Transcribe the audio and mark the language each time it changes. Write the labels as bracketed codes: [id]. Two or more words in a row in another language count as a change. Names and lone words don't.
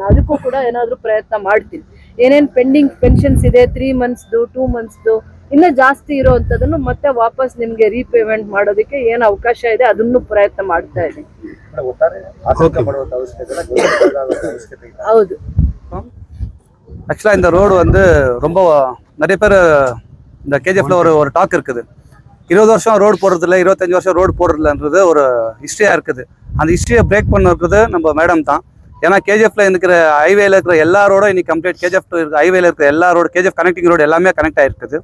[kn] ಅದಕ್ಕೂ ಕೂಡ ಏನಾದರೂ ಪ್ರಯತ್ನ ಮಾಡ್ತೀನಿ. ಏನೇನು [en] pending pensions [kn] ಇದೆ 3 monthsದು 2 monthsದು ಇನ್ನೂ ಜಾಸ್ತಿ ಇರೋವಂಥದ್ದನ್ನು ಮತ್ತೆ ವಾಪಸ್ ನಿಮಗೆ ರೀಪೇಮೆಂಟ್ ಮಾಡೋದಕ್ಕೆ ಏನು ಅವಕಾಶ ಇದೆ ಅದನ್ನು ಪ್ರಯತ್ನ ಮಾಡ್ತಾ ಇದ್ದೀನಿ. ಹೌದು. [ta] ஆக்சுவலாக இந்த ரோடு வந்து ரொம்ப நிறைய பேர் இந்த KGFல ஒரு டாக் இருக்குது. 20 வருஷம் ரோடு போடுறதில்ல, 25 வருஷம் ரோடு போடுறதில்லன்றது ஒரு ஹிஸ்ட்ரியாக இருக்குது. அந்த ஹிஸ்ட்ரியை பிரேக் பண்ண இருக்கிறது நம்ம மேடம் தான். ஏன்னா KGFல இருக்கிற ஹைவேல இருக்கிற எல்லா ரோடும் இன்னைக்கு கம்ப்ளீட், KGF ஹைவேல இருக்கிற எல்லா ரோடு, KGF [en] connecting road [ta] எல்லாமே கனெக்ட் ஆகிருக்குது.